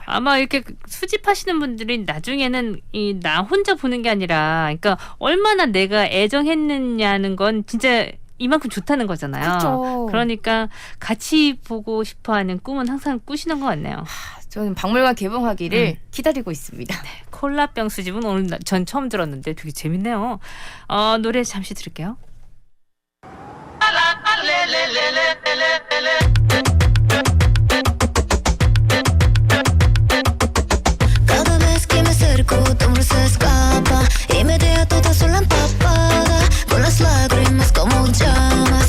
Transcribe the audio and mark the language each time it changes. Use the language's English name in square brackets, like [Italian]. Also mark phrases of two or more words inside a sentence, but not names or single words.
[Korean] 아마 이렇게 수집하시는 분들이 나중에는 이 나 혼자 보는 게 아니라 그러니까 얼마나 내가 애정했느냐는 건 진짜 이만큼 좋다는 거잖아요. 그렇죠. 그러니까 같이 보고 싶어하는 꿈은 항상 꾸시는 것 같네요. 저는 박물관 개봉하기를 기다리고 있습니다. 네, 콜라병 수집은 오늘 전 처음 들었는데 되게 재밌네요. 노래 잠시 들을게요. [Spanish] Cada vez que me acerco, tu amor se escapa. Inmediato te sola empapada, con las lágrimas como llamas.